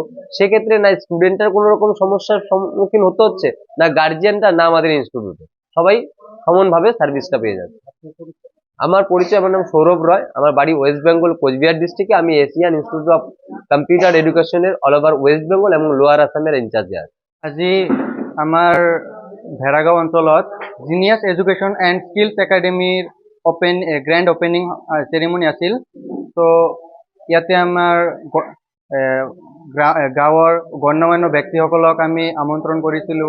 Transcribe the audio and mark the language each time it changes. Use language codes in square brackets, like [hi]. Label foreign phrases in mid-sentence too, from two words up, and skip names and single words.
[bn] সেক্ষেত্রে না স্টুডেন্টের কোনো রকম সমস্যার সম্মুখীন হতে হচ্ছে, না গার্জিয়ানটা, না আমাদের ইনস্টিটিউটে, সবাই সমানভাবে সার্ভিসটা পেয়ে যাচ্ছে। আমার পরিচয়, আমার নাম সৌরভ রয়, আমার বাড়ি ওয়েস্ট বেঙ্গল কোচবিহার ডিস্ট্রিক্টে। আমি এশিয়ান ইনস্টিটিউট অফ কম্পিউটার এডুকেশনের [en] all over [bn] ওয়েস্ট বেঙ্গল এবং লোয়ার আসামের ইনচার্জে আছে। [as] আজি আমাৰ ভেৰাগাঁও অঞ্চলত জিনিয়াছ এডুকেশ্যন এণ্ড স্কিলছ একাডেমীৰ [en] grand opening ceremony [as] আছিল। তো ইয়াতে আমাৰ গাঁৱৰ গণ্যমান্য ব্যক্তিসকলক আমি আমন্ত্ৰণ কৰিছিলোঁ।